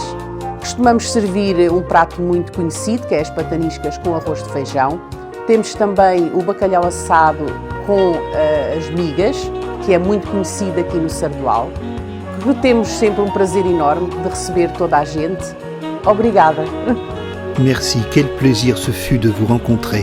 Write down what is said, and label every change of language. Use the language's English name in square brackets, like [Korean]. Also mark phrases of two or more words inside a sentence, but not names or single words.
[Portuguese] Costumamos servir um prato muito conhecido, que é as pataniscas com arroz de feijão. Temos também o bacalhau assado com as migas, que é muito conhecido aqui no Sardoal. Temos sempre um prazer enorme de receber toda a gente. Obrigada. [French] Merci, quel plaisir ce fut de vous rencontrer.